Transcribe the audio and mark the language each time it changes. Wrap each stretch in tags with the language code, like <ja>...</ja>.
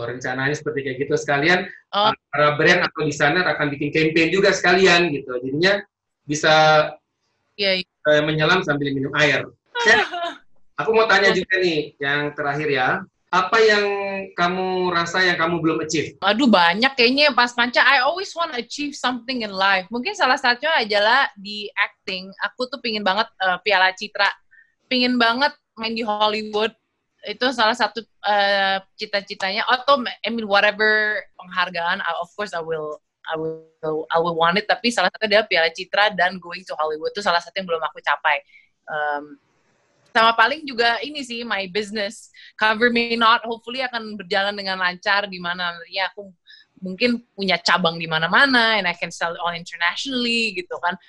<id>Rencananya seperti kayak gitu. Sekalian para brand atau desainer akan bikin campaign juga sekalian gitu. Jadinya bisa menyelam sambil minum air. Aku mau tanya juga nih, yang terakhir ya. Apa yang kamu rasa yang kamu belum achieve? Aduh, banyak kayaknya Mas Panca.</id> <en>I always want to achieve something in life.</en> <id>Mungkin salah satunya adalah di acting. Aku tuh pingin banget Piala Citra. Pingin banget main di Hollywood. Itu salah satu cita-citanya. Atau,</id> <en>I mean, whatever penghargaan, of course I will want it.</en> <id>Tapi salah satu adalah Piala Citra dan</id> <en>going to Hollywood.</en> <id>Itu salah satu yang belum aku capai. Sama paling juga ini sih,</id> <en>my business.</en> <id>Cover Me Not, hopefully akan berjalan dengan lancar, di mana ya aku mungkin punya cabang di mana-mana,</id> <en>and I can sell it all internationally,</en> <id>gitu kan.</id>